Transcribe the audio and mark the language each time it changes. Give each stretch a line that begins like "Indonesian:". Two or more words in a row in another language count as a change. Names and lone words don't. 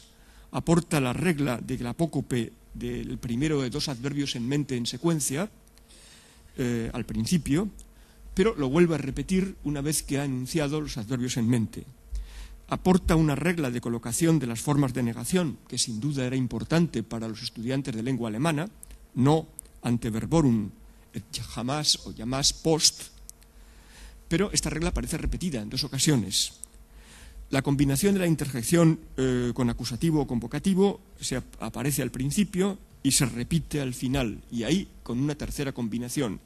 Spanish: Aporta la regla de la apócope del primero de dos adverbios en mente en secuencia, al principio, pero lo vuelve a repetir una vez que ha enunciado los adverbios en mente. Aporta una regla de colocación de las formas de negación, que sin duda era importante para los estudiantes de lengua alemana, no
Latin: ante verborum et
Spanish: jamás o jamás post, pero esta regla aparece repetida en dos ocasiones. La combinación de la interjección con acusativo o convocativo aparece al principio y se repite al final, y ahí con una tercera combinación.